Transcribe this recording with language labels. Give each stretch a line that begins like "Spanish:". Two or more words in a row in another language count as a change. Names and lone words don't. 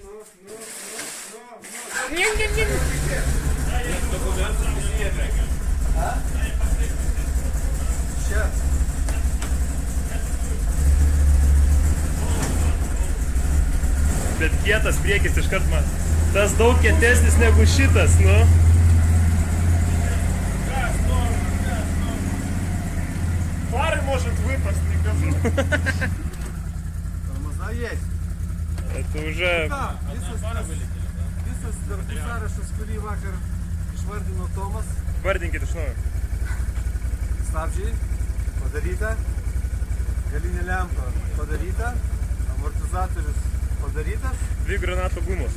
Lithuanian: Bet kietas priekis iškart man. Tas daug kietesnis negu šitas, nu.
Russian: Фары может выпасть, не газу. Тормоза есть. Это уже...
Lithuanian: Visas darbų sąrašas, kurį vakar išvardino Tomas. Vardinkit iš naujo. Stabdžiai padaryta, galinė lempa padaryta, amortizatorius padarytas. 2 granatų gumos.